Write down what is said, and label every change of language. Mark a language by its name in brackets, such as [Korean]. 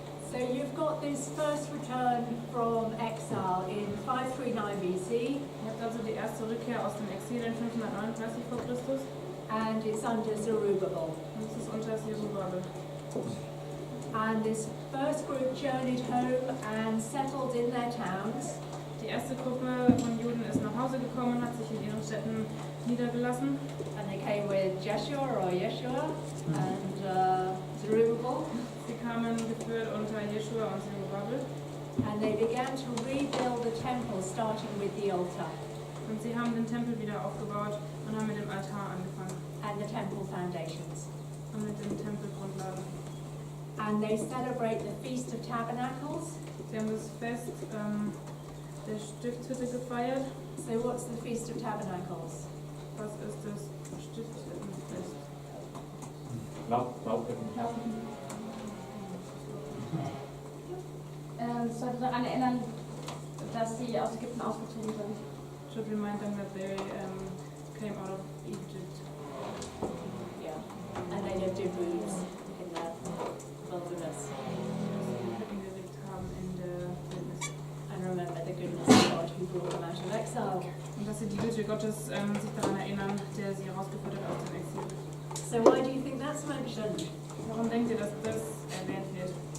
[English] So you've got this first return from exile in 539 BC, [German] Ihr habt also die erste Rückkehr aus dem Exil in 539 vor Christus [English] and it's under Zerubbabel. [German] und es ist unter Jerubabel. [English] And this first group journeyed home and settled in their towns. [German] Die erste Gruppe von Juden ist nach Hause gekommen, hat sich in ihren Städten niedergelassen. [English] And they came with Jeshua and Zerubbabel. [German] Sie kamen geführt unter Jeschua und Zerubabel [English] And they began to rebuild the temple, starting with the altar [German] und sie haben den Tempel wieder aufgebaut und haben mit dem Altar angefangen [English] and the temple foundations. [German] und mit den Tempelgrundlagen. [English] And they celebrate the Feast of Tabernacles. [German] Sie haben das Fest der Stiftshütte gefeiert. [English] So what's the Feast of Tabernacles? [German] Was ist das Stiftshüttenfest? Laubhütten. Es sollte daran erinnern, dass sie aus Ägypten ausgezogen sind. [English] Should remind them that they came out of Egypt. Yeah. And they lived in booths in the wilderness. [German] Hütten gelebt haben in der Wildnis. [English] And remember the goodness of God who brought them out of exile. [German] Und dass sie die Güte Gottes sich daran erinnern, der sie herausgeführt hat aus dem Exil. [English] So why do you think that's mentioned? [German] Warum denkt ihr, dass das erwähnt wird?